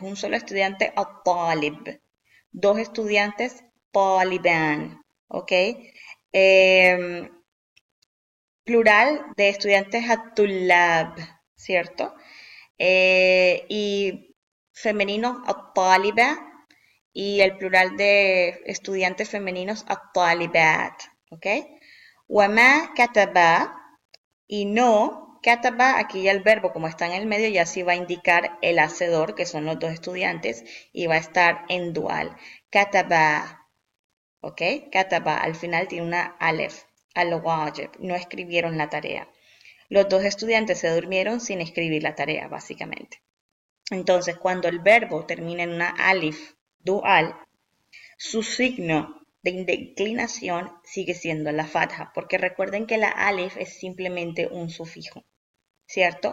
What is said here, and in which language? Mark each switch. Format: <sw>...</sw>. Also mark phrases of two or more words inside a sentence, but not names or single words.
<es>Un solo estudiante, at-talib. Dos estudiantes, taliban. ¿Ok? Plural de estudiantes, at-tullab, ¿cierto? Y femenino, at-taliba, y el plural de estudiantes femeninos, at-talibat, ¿ok?</es> <ar>وما كتبا,</ar> <es>y no, kataba, aquí ya el verbo como está en el medio ya sí va a indicar el hacedor, que son los dos estudiantes, y va a estar en dual. Kataba, ¿ok? Kataba al final tiene una alef, al-wajib, no escribieron la tarea. Los dos estudiantes se durmieron sin escribir la tarea, básicamente. Entonces, cuando el verbo termina en una alif dual, su signo de declinación sigue siendo la fatha, porque recuerden que la alif es simplemente un sufijo, ¿cierto?</es>